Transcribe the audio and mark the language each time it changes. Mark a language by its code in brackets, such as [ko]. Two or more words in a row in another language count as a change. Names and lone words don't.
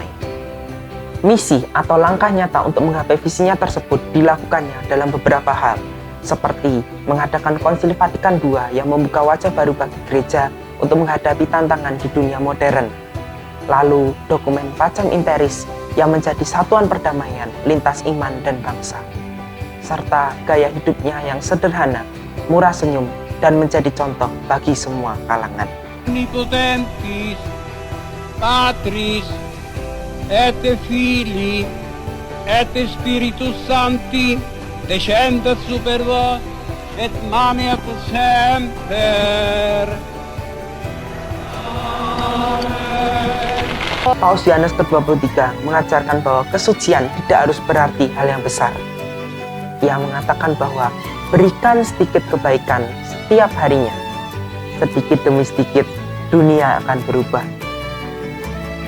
[id] Misi atau langkah nyata untuk menggapai visinya tersebut dilakukannya dalam beberapa hal, seperti mengadakan Konsili Vatikan II yang membuka wajah baru bagi gereja untuk menghadapi tantangan di dunia modern, lalu dokumen Pacem in Terris yang menjadi satuan perdamaian lintas iman dan bangsa, serta gaya hidupnya yang sederhana, murah senyum, dan menjadi contoh bagi semua kalangan. [la] Omnipotentis, Patris, et Filii, et Spiritus Sancti, descendat super vos, et maneat semper. [id] Paus Yohanes ke-23 mengajarkan bahwa kesucian tidak harus berarti hal yang besar. Ia mengatakan bahwa berikan sedikit kebaikan setiap harinya. Sedikit demi sedikit, dunia akan berubah.